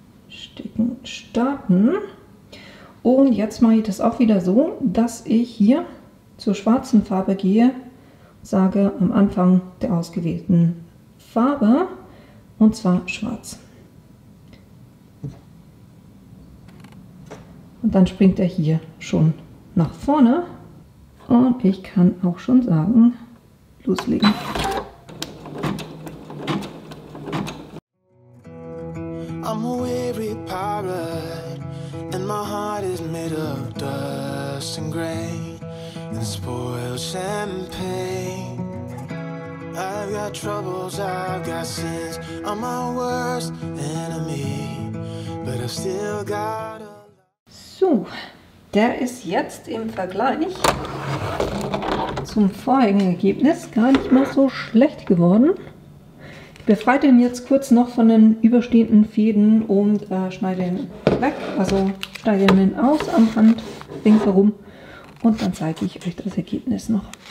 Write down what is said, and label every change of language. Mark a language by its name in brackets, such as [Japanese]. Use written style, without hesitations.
[German] Sticken, starten. Und jetzt mache ich das auch wieder so, dass ich hier zur schwarzen Farbe gehe, sage am Anfang der ausgewählten Farbe, und zwar schwarz. Und dann springt er hier schon nach vorne und ich kann auch schon sagen, loslegen. [English] I'm a weary pirate, and my heart is made of dust and grain and spoiled champagne. I've got troubles, I've got sins, I'm my worst enemy, but I've still got a... [German] So, der ist jetzt im Vergleich zum vorigen Ergebnis gar nicht mal so schlecht geworden. Ich befreie den jetzt kurz noch von den überstehenden Fäden und schneide ihn weg, also schneide ihn aus am Rand ringsherum und dann zeige ich euch das Ergebnis noch.